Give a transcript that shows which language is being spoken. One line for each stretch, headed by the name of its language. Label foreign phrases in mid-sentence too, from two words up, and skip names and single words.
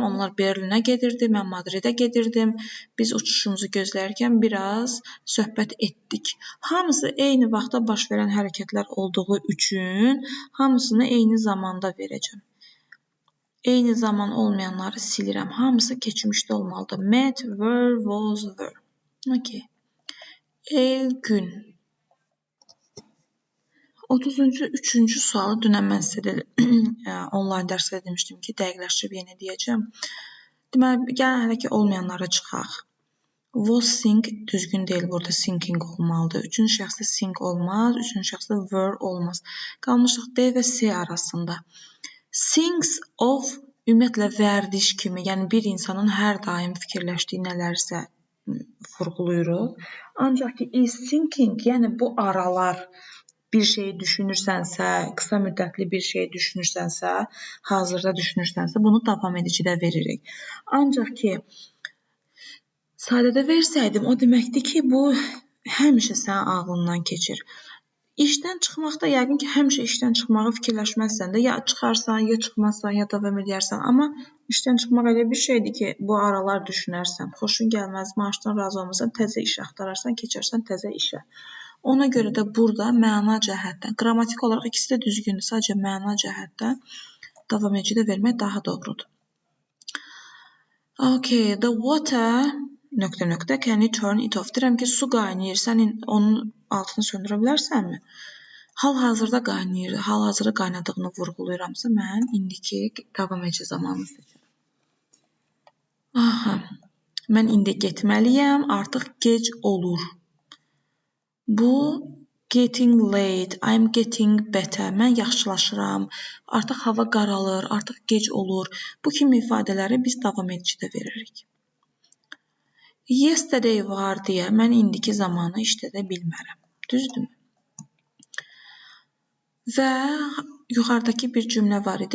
Azerbaijani: Onlar Berlinə gedirdi, mən Madridə gedirdim. Biz uçuşumuzu gözlərkən biraz söhbət etdik. Hamısı eyni vaxtda baş verən hərəkətlər olduğu üçün hamısını eyni zamanda verəcəm. Eyni zaman olmayanları silirəm. Hamısı keçmişdə olmalıdır.
English: Met, were, was, were.
Azerbaijani: Okay. El, gün. 33-cü sualı dünən mən sizə onlayn dərsdə demişdim ki, dəqiqləşdirib yenə deyəcəm. Deməli, gəlin hələ ki, olmayanlara çıxaq.
English: Was sing
Azerbaijani: düzgün deyil, burada singing olmalıdır. Üçüncü şəxsdə sing olmaz, üçüncü şəxsdə were olmaz. Qalmışıq D və C arasında.
English: Sings of
Azerbaijani: ümumiyyətlə vərdiş kimi, yəni bir insanın hər daim fikirləşdiyi nələrsə vurğuluyuruq. Ancaq ki,
English: is thinking,
Azerbaijani: yəni bu aralar bir şeyi düşünürsənsə, qısa müddətli bir şeyi düşünürsənsə, hazırda düşünürsənsə, bunu davam edicidə veririk. Ancaq ki, sadədə versəydim, o deməkdir ki, bu həmişə sənin ağlından keçir. İşdən çıxmaqda yəqin ki, həmişə işdən çıxmağı fikirləşməzsən də, ya çıxarsan, ya çıxmazsan, ya davam edərsən. Amma işdən çıxmaq elə bir şeydir ki, bu aralar düşünərsən, xoşun gəlməz, maaşdan razı olmasan, təzə iş axtararsan, keçərsən təzə işə. Ona görə də burada məna cəhətdən, qrammatik olaraq ikisi də düzgündür, sadəcə məna cəhətdən davam edici də vermək daha doğrudur.
English: Okay, the water... Can you turn it off?
Azerbaijani: Deyirəm ki, su qaynayır, sən onun altını söndürə bilərsənmi? Hal-hazırda qaynayır, hal-hazırda qaynadığını vurğulayıramsa, mən indiki davam edici zamanı seçirəm. Aha, mən indi getməliyəm, artıq gec olur.
English: Bu getting late, I'm getting better,
Azerbaijani: mən yaxşılaşıram, artıq hava qaralır, artıq gec olur. Bu kimi ifadələri biz davam edicidə veririk. Yesterday var deyə mən indiki zamanı işlədə bilmərəm. Düzdürmü? Və yuxarıdakı bir cümlə var idi.